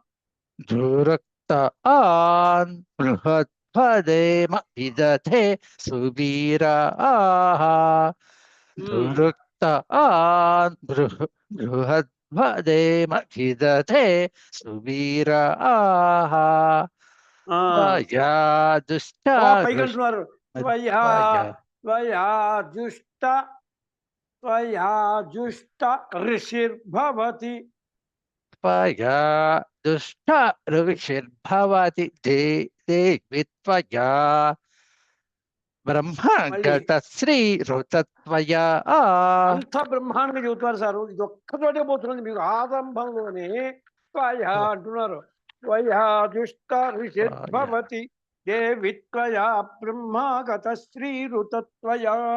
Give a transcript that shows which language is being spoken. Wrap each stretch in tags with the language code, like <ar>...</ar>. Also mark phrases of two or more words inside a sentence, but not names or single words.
<sa>దురుక్తాన్ బృహద్వదేమ విదతే సువీరాః దురుక్తాన్ బృహద్వదేమ విదతే సువీరాః</sa> <te>పైకి అంటున్నారు.</te> <sa>త్వయాజుష్ట ఋషిర్భవతి त्वया दुष्ट ऋषिर्भवति देवी त्वया బ్రహ్మ</sa> <te>మళ్ళీ</te> <sa>గత శ్రీ రుతత్వయా</sa> <te>అంత బ్రహ్మాండంగా చెబుతున్నారు సార్. ఇది ఒక్కతోటే పోతున్నది మీకు ఆరంభంలోనే త్వయా అంటున్నారు.</te> <sa>త్వయా దుష్ట ఋషిర్భవతి దేవి త్వయా బ్రహ్మాగత శ్రీరుతత్వయా.</sa>